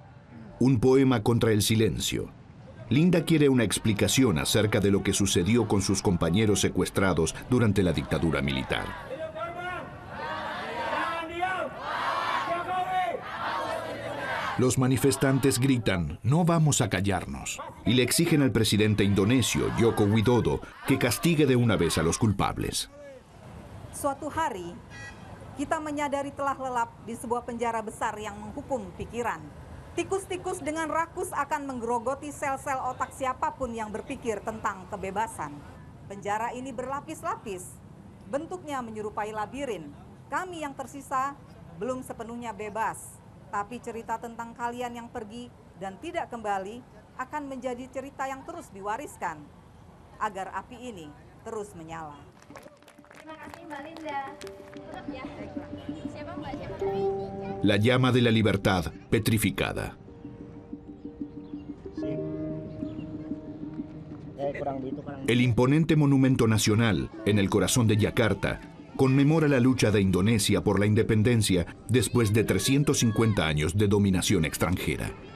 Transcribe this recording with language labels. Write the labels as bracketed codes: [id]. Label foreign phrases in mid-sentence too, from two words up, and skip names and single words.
[es] Un poema contra el silencio. Linda quiere una explicación acerca de lo que sucedió con sus compañeros secuestrados durante la dictadura militar. Los manifestantes gritan, "No vamos a callarnos", y le exigen al presidente indonesio, Joko Widodo, que castigue de una vez a los culpables. [id] Suatu hari, kita menyadari telah lelap di sebuah penjara besar yang menghukum pikiran. Tikus-tikus dengan rakus akan menggerogoti sel-sel otak siapapun yang berpikir tentang kebebasan. Penjara ini berlapis-lapis, bentuknya menyerupai labirin. Kami yang tersisa belum sepenuhnya bebas. Tapi cerita tentang kalian yang pergi dan tidak kembali akan menjadi cerita yang terus diwariskan agar api ini terus menyala. Terima kasih Mbak Linda. Tutup ya. Siapa Mbak? [es] La llama de la libertad petrificada. El imponente monumento nacional en el corazón de Yakarta conmemora la lucha de Indonesia por la independencia después de 350 años de dominación extranjera.